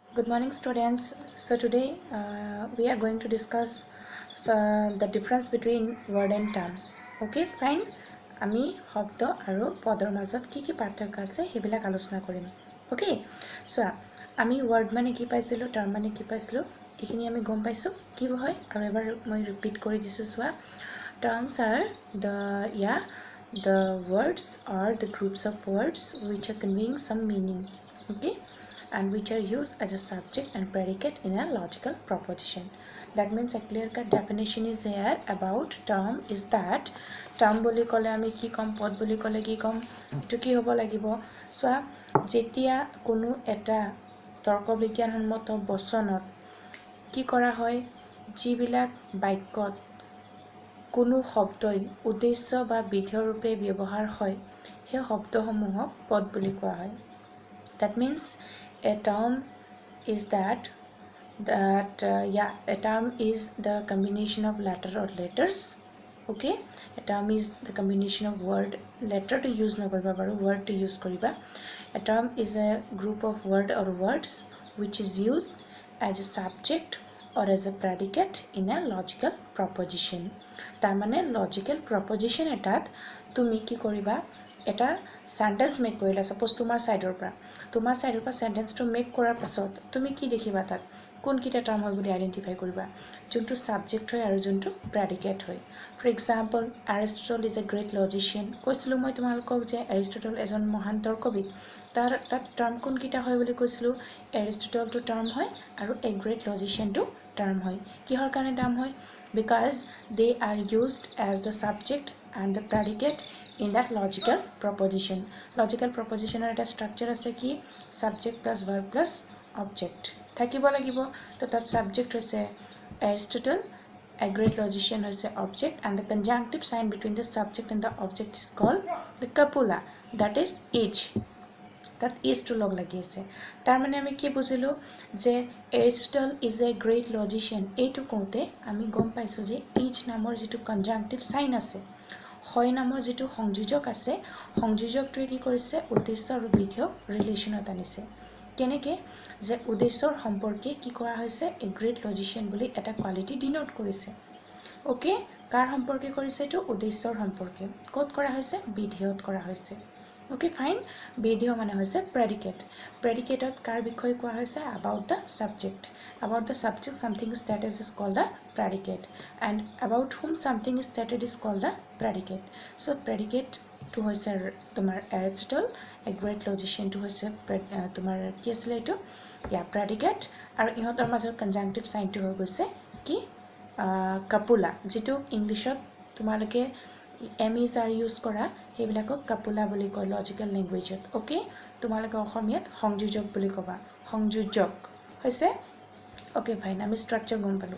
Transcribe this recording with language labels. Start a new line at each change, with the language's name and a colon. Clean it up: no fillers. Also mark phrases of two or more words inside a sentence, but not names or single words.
English: Good morning, students. So today we are going to discuss the difference between word and term. Okay, fine.
Assamese: আমি শব্দ আৰু পদৰ মাজত কি পাৰ্থক্য আছে হেবিলাক আলোচনা কৰিম।
English: Okay, so
Assamese: আমি word মানে কি পাইছিলো, term মানে কি পাইছিলো, এইখিনি আমি গম পাইছো কি হয় আৰু এবাৰ মই ৰিপিট কৰি দিছো। চোৱা,
English: terms are the words or the groups of words which are conveying some meaning. Okay, and which are used as a subject and predicate in a logical proposition. That means a clear-cut definition is there about term is that term
Assamese: বুলি ক'লে আমি কি ক'ম, পদ বুলি ক'লে কি ক'ম, এটো কি হ'ব লাগিব. So যেতিয়া কোনো এটা তৰ্ক বিজ্ঞান হনমতো বচনত কি কৰা হয়, যিবিলাক বাক্যত কোনো শব্দই উদ্দেশ্য বা বিধেয় ৰূপে ব্যৱহাৰ হয় সেই শব্দসমূহক পদ বুলি কোৱা হয়।
English: That means a term is a term is the combination of letter or letters. Okay, a term is the combination of word, letter to use
Assamese: নকৰিবা বাৰু,
English: word to use koriba. A term is a group of word or words which is used as a subject or as a predicate in a logical proposition.
Assamese: তাৰ মানে
English: logical proposition
Assamese: এটাত তুমি কি কৰিবা, এটা
English: sentence make
Assamese: কৰিলা, সাপোজ তোমাৰ সাইডৰ পৰা
English: sentenceটো make
Assamese: কৰাৰ পাছত তুমি কি দেখিবা, তাত কোনকিটা টাৰ্ম হয় বুলি আইডেন্টিফাই কৰিবা, যোনটো সাবজেক্ট হয় আৰু যোনটো প্ৰেডিকেট হয়।
English: For example, Aristotle is a great logician.
Assamese: কৈছিলোঁ মই তোমালোকক যে এৰিষ্টটল এজন মহান তৰ্কবিদ, তাত টাৰ্ম কোনকিটা হয় বুলি কৈছিলোঁ, এৰিষ্টটলটো টাৰ্ম হয় আৰু
English: a great logicianটো
Assamese: টাৰ্ম হয়। কিহৰ কাৰণে টাৰ্ম হয়?
English: because they are used as the subject and the predicate in that logical proposition. Logical proposition eta structure
Assamese: আছে কি
English: subject plus verb plus object
Assamese: থাকিব লাগিব.
English: To that subject hoise Aristotle, a great logician hoise object, and the conjunctive sign between the subject and the object is called the copula, that is age.
Assamese: তাত ইজটো লগ লাগি আছে। তাৰ মানে আমি কি বুজিলো যে
English: Aristotle is a great logician,
Assamese: এইটো কওঁতে আমি গম পাইছোঁ যে ইজ নামৰ যিটো
English: conjunctive sign
Assamese: আছে, হয় নামৰ যিটো সংযোজক আছে, সংযোজকটোৱে কি কৰিছে, উদ্দেশ্য আৰু বিধেয়ক ৰিলেশ্যনত আনিছে। কেনেকৈ যে উদ্দেশ্যৰ সম্পৰ্কে কি কৰা হৈছে,
English: a great logician
Assamese: বুলি এটা
English: quality denote
Assamese: কৰিছে। অ'কে, কাৰ সম্পৰ্কে কৰিছে, এইটো উদ্দেশ্যৰ সম্পৰ্কে। ক'ত কৰা হৈছে, বিধেয়ত কৰা হৈছে।
English: Okay, fine.
Assamese: বিধেয় মানে হৈছে predicate. Predicateত কাৰ বিষয়ে কোৱা হৈছে,
English: about the subject. About the subject something is stated is called the predicate, and about whom something is stated is called the predicate.
Assamese: So predicate to হৈছে তোমাৰ
English: Aristotle, a great logician
Assamese: to হৈছে তোমাৰ কি আছিলে এইটো, predicate, আৰু ইহঁতৰ মাজৰ
English: conjunctive signটো
Assamese: হৈ গৈছে কি, copula, যিটো ইংলিছত তোমালোকে
English: am is are use
Assamese: কৰা সেইবিলাকক কাপুলা বুলি কয়
English: logical languageত।
Assamese: অ'কে, তোমালোকে অসমীয়াত সংযোজক বুলি ক'বা, সংযোজক হৈছে।
English: okay fine,
Assamese: আমি ষ্ট্ৰাকচাৰ গম পালোঁ।